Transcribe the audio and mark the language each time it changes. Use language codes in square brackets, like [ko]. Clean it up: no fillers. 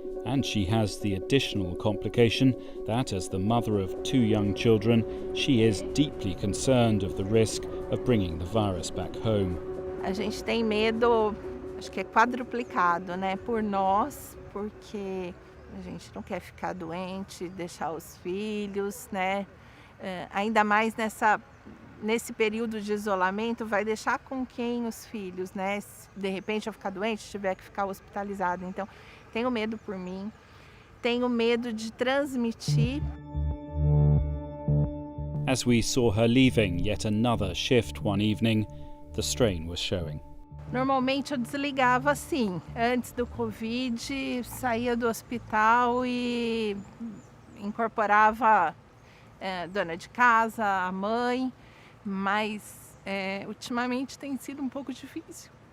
[en] And she has the additional complication that, as the mother of 2 young children, she is deeply concerned of the risk of bringing the virus back home. [pt] A gente tem medo, acho que é quadruplicado, né, por nós, porque a gente não quer ficar doente, deixar os filhos, né, ainda mais nesse período de isolamento, vai deixar com quem os filhos, né, se de repente eu ficar doente, tiver que ficar hospitalizado, então tenho medo por mim, tenho medo de transmitir. [en] As we saw her leaving yet another shift one evening, the strain was showing. [pt] Normalmente eu desligava assim, antes do Covid, saía do hospital e incorporava dona de casa, a mãe, mas ultimamente tem sido um pouco difícil.